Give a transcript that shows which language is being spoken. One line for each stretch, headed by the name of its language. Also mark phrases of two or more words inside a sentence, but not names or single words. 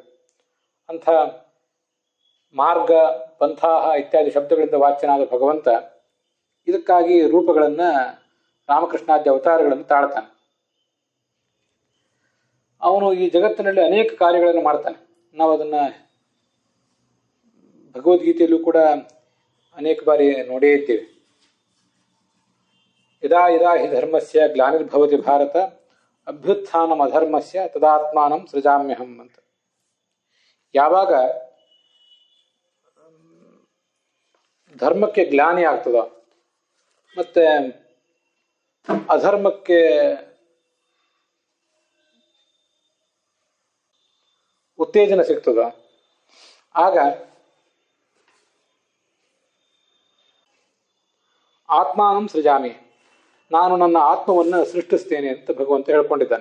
Kannada: ಅಂಥ ಮಾರ್ಗ, ಪಂಥಾಹ ಇತ್ಯಾದಿ ಶಬ್ದಗಳಿಂದ ವಾಚ್ಯನಾದ ಭಗವಂತ ಇದಕ್ಕಾಗಿ ರೂಪಗಳನ್ನು, ರಾಮಕೃಷ್ಣಾದ್ಯ ಅವತಾರಗಳನ್ನು ತಾಳ್ತಾನೆ. ಅವನು ಈ ಜಗತ್ತಿನಲ್ಲಿ ಅನೇಕ ಕಾರ್ಯಗಳನ್ನು ಮಾಡ್ತಾನೆ. ನಾವು ಅದನ್ನು ಭಗವದ್ಗೀತೆಯಲ್ಲೂ ಕೂಡ ಅನೇಕ ಬಾರಿ ನೋಡೇ ಇದ್ದೇವೆ.
Sanskrit: ಯದಾ ಯದಾ ಹಿ ಧರ್ಮಸ್ಯ ಗ್ಲಾನಿರ್ಭವತಿ ಭಾರತ ಅಭ್ಯುತ್ಥಾನಂ ಅಧರ್ಮಸ್ಯ ತದಾತ್ಮಾನಂ ಸೃಜಾಮ್ಯಹಂ ಅಂತ.
Kannada: ಯಾವಾಗ ಧರ್ಮಕ್ಕೆ ಗ್ಲಾನಿ ಆಗ್ತದ ಮತ್ತೆ ಅಧರ್ಮಕ್ಕೆ ಉತ್ತೇಜನ ಸಿಗ್ತದ, ಆಗ
Sanskrit: ಆತ್ಮಾನಂ ಸೃಜಾಮಿ,
Kannada: ನಾನು ನನ್ನ ಆತ್ಮವನ್ನು ಸೃಷ್ಟಿಸ್ತೇನೆ ಅಂತ ಭಗವಂತ ಹೇಳ್ಕೊಂಡಿದ್ದಾನೆ.